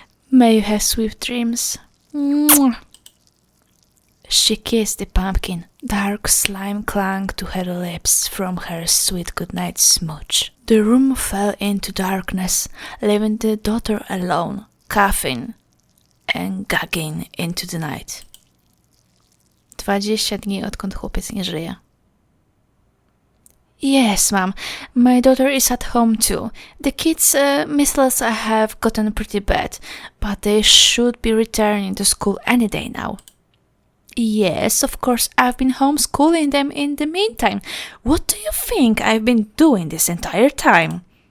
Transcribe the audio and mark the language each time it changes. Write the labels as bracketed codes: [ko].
[en] May you have sweet dreams. Mwah. She kissed the pumpkin. Dark slime clung to her lips from her sweet goodnight smooch. The room fell into darkness, leaving the daughter alone, coughing and gagging into the night. [pl] 20 dni odkąd chłopiec nie żyje. [en] Yes, Mom. My daughter is at home too. The kids' measles have gotten pretty bad, but they should be returning to school any day now. Yes, of course, I've been homeschooling them in the meantime. What do you think I've been doing this entire time?